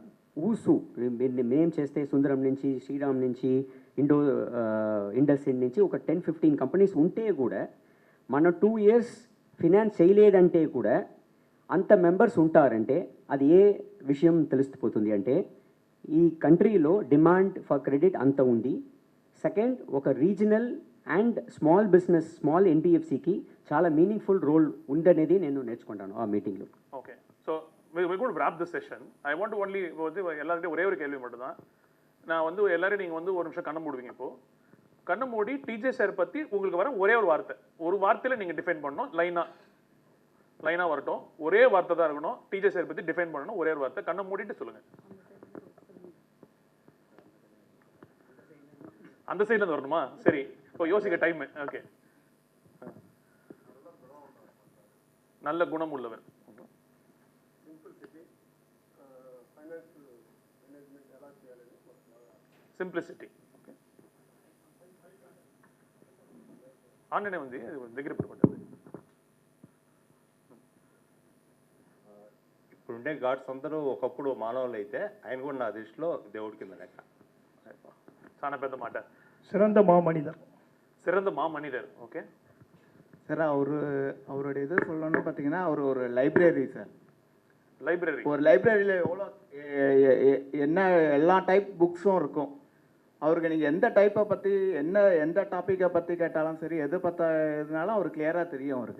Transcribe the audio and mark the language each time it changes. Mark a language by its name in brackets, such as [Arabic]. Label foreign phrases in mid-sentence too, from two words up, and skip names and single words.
[Telugu] ఊసు మేము చేస్తే సుందరం నుంచి, శ్రీరామ్ నుంచి, ఇండస్ఇండ్ నుంచి ఒక 10-15 కంపెనీస్ ఉంటే కూడా మనం 2 years ఫినాన్స్ చేయలేదంటే కూడా అంత మెంబర్స్ ఉంటారంటే అది ఏ విషయం తెలిసిపోతుంది అంటే ఈ కంట్రీలో [English] demand for credit [Telugu] అంత ఉంది. సెకండ్, ఒక [English] regional and small business, [Telugu] స్మాల్ ఎన్బిఎఫ్సికి చాలా [English] meaningful role [Telugu] ఉందనేది నేను నేర్చుకుంటాను ఆ మీటింగ్లో. [English] OK, so we're going to wrap this session. I want to only [Tamil] எல்லார்கிட்ட ஒரே ஒரு கேள்வி மட்டும் தான். நான் எல்லாரும் நீங்கள் ஒரு நிமிஷம் கண்ணை மூடுவீங்க. இப்போ கண்ணை மூடி டிஜே சார் பற்றி உங்களுக்கு வர ஒரே ஒரு வார்த்தையில் நீங்கள் டிஃபைன் பண்ணணும். லைனாக வரட்டும், ஒரே வார்த்தை தான் இருக்கணும். டிஜே சார் பற்றி டிஃபைன் பண்ணணும், ஒரே ஒரு வார்த்தை. கண்ணை மூடிட்டு சொல்லுங்கள். அந்த சைட்லேருந்து வரணுமா? சரி, இப்போ யோசிக்க டைம். ஓகே. நல்ல குணம் உள்ளவர். [Telugu] సింప్లిసిటీ. [English] OK, online [Telugu] ఉంది, దగ్గర పెట్టుకుంటుంది. ఇప్పుడుండే గాడ్స్ అందరూ ఒకప్పుడు మానవులు అయితే ఆయన కూడా నా దృష్టిలో దేవుడి కింద లెక్క. చాలా పెద్ద మాట. [Tamil] சிறந்த மாமனிதர். சிறந்த மாமனிதர். ஓகே சார், அவரோட இது சொல்லணும்னு பார்த்தீங்கன்னா அவர் ஒரு லைப்ரரி சார். லைப்ரரி, ஒரு லைப்ரரியில் என்ன எல்லா [English] type books [Tamil] இருக்கும். அவருக்கு நீங்கள் எந்த டைப்பை பற்றி எந்த டாப்பிக்கை பற்றி கேட்டாலும் சரி, எது எதுனாலும் அவருக்கு கிளியராக தெரியும் அவருக்கு.